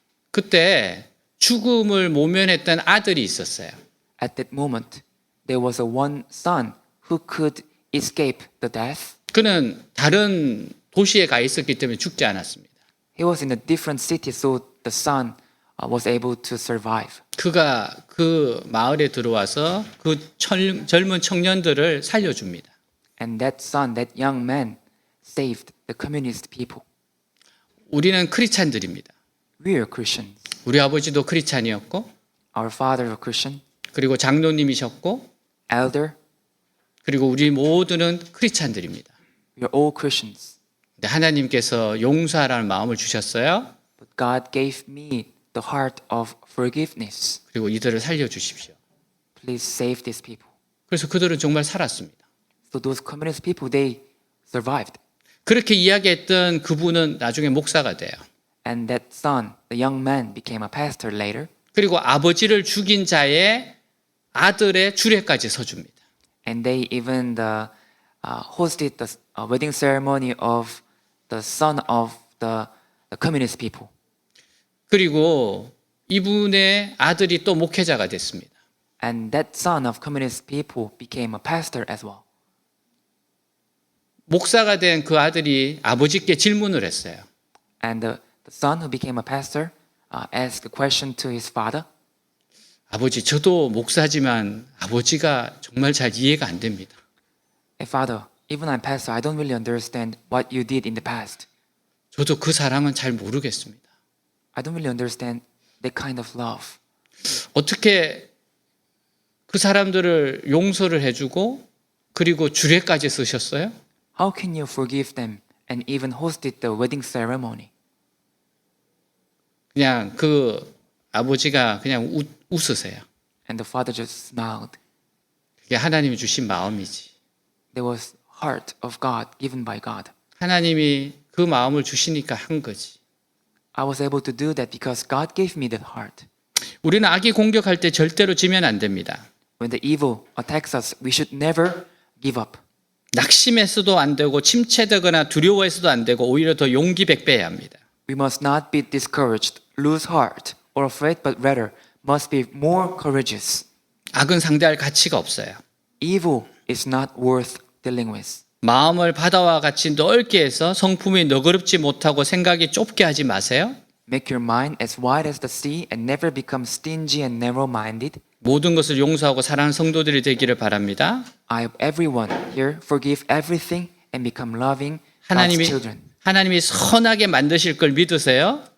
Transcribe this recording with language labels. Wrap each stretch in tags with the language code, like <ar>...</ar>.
<ko>그때 죽음을 모면했던 아들이 있었어요.</ko> <en>At that moment, there was a one son who could escape the death.</en> <ko>그는 다른 도시에 가 있었기 때문에 죽지 않았습니다.</ko> <en>He was in a different city, so the son was able to survive.</en> <ko>그가 그 마을에 들어와서 그 젊은 청년들을 살려줍니다.</ko> <en>And that son, that young man, saved the communist people.</en> <ko>우리는 크리스찬들입니다.</ko> <en>We are Christians.</en> <ko>우리 아버지도 크리스찬이었고,</ko> <en>Our father was Christian,</en> <ko>그리고 장로님이셨고,</ko> <en>elder.</en> <ko>그리고 우리 모두는 크리스찬들입니다.</ko> <en>We are all Christians.</en> <ko>근데 하나님께서 용서하라는 마음을 주셨어요.</ko> <en>But God gave me the heart of forgiveness.</en> <ko>그리고 이들을 살려주십시오.</ko> <en>Please save these people.</en> <ko>그래서 그들은 정말 살았습니다.</ko> <en>So those communist people, they survived.</en> <ko>그렇게 이야기했던 그분은 나중에 목사가 돼요.</ko> <en>And that son, the young man, became a pastor later.</en> <ko>그리고 아버지를 죽인 자의 아들의 주례까지 서줍니다.</ko> <en>And they even hosted wedding ceremony of the son of the communist people.</en> <ko>그리고 이분의 아들이 또 목회자가 됐습니다.</ko> <en>And that son of communist people became a pastor as well.</en> <ko>목사가 된 그 아들이 아버지께 질문을 했어요.</ko> <en>And the son who became a pastor asked a question to his father.</en> <ko>아버지, 저도 목사지만 아버지가 정말 잘 이해가 안 됩니다.</ko> <en>Hey, father, even I'm pastor, I don't really understand what you did in the past.</en> <ko>저도 그 사랑은 잘 모르겠습니다.</ko> <en>I don't really understand that kind of love.</en> <ko>어떻게 그 사람들을 용서를 해주고 그리고 주례까지 쓰셨어요?</ko> <en>How can you forgive them and even hosted the wedding ceremony?</en> <ko>그냥 그 아버지가 그냥 웃으세요.</ko> <en>And the father just smiled.</en> <ko>그게 하나님이 주신 마음이지.</ko> <en>There was heart of God given by God.</en> <ko>하나님이 그 마음을 주시니까 한 거지.</ko> <en>I was able to do that because God gave me that heart.</en> <ko>우리는 악이 공격할 때 절대로 지면 안 됩니다.</ko> <en>When the evil attacks us, we should never give up.</en> <ko>낙심해서도 안 되고 침체되거나 두려워해서도 안 되고 오히려 더 용기 백배해야 합니다.</ko> <en>We must not be discouraged, lose heart, or afraid, but rather must be more courageous.</en> <ko>악은 상대할 가치가 없어요.</ko> <en>Evil is not worth dealing with.</en> <ko>마음을 바다와 같이 넓게 해서 성품이 너그럽지 못하고 생각이 좁게 하지 마세요.</ko> <en>Make your mind as wide as the sea and never become stingy and narrow-minded.</en> <ko>모든 것을 용서하고 사랑하는 성도들이 되기를 바랍니다.</ko> <en>I hope everyone here forgive everything and become loving God's children.</en> <ko>하나님이 선하게 만드실 걸 믿으세요.</ko>